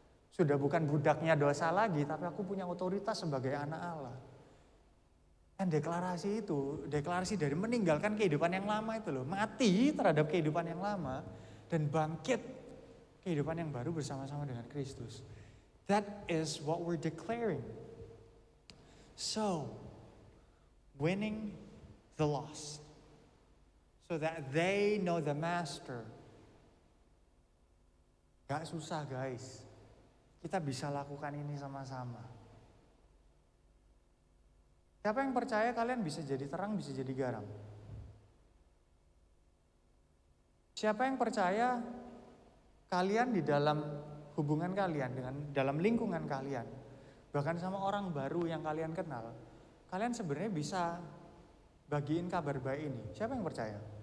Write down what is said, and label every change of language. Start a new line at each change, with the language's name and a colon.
Indonesian: Sudah bukan budaknya dosa lagi, tapi aku punya otoritas sebagai anak Allah. Dan deklarasi dari meninggalkan kehidupan yang lama itu loh, mati terhadap kehidupan yang lama dan bangkit kehidupan yang baru bersama-sama dengan Kristus.
English: That is what we're declaring. So, winning the lost so that they know the Master.
Indonesian: Gak susah guys, kita bisa lakukan ini sama-sama. Siapa yang percaya kalian bisa jadi terang, bisa jadi garam? Siapa yang percaya kalian di dalam hubungan kalian, dalam lingkungan kalian, bahkan sama orang baru yang kalian kenal, kalian sebenarnya bisa bagiin kabar baik ini? Siapa yang percaya?